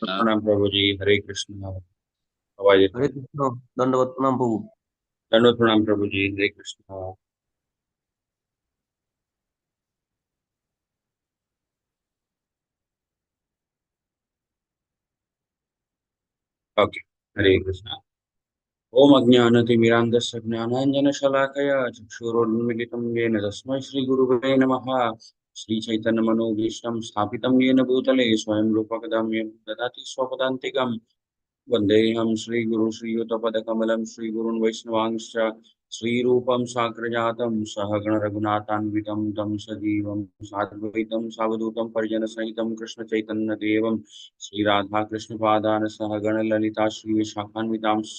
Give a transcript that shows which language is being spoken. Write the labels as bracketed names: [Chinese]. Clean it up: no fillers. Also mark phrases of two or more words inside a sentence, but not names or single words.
[Bangla] প্রণাম প্রভুজি, হরে কৃষ্ণ। সবাইদেরকে হরে কৃষ্ণ। দণ্ডবত প্রণাম প্রভু। দণ্ডবত প্রণাম প্রভুজি, হরে কৃষ্ণ। ওকে। হরে কৃষ্ণ। [Sanskrit] ओम अज्ञानतिमिरान्धस्य ज्ञानाञ्जनशलाकया चक्षुरुन्मीलितं येन तस्मै श्रीगुरुवे नमः। श्रीचैतन्यमनोभीष्टं स्थापितं येन भूतले स्वयं रूपकदाम्यं ददाति स्वपदान्तिकम्। वन्देऽहं श्रीगुरु श्रीयुतपदकमलं श्रीगुरुन् वैष्णवांश्च श्रीरूपं साग्रजातं सहगणरघुनाथान्वितं तं सजीवं साद्वैतं सावधूतं परिजनसहितं कृष्णचैतन्यदेवं श्रीराधाकृष्णपादान् सहगणललिता श्रीविशाखान्वितांश्च।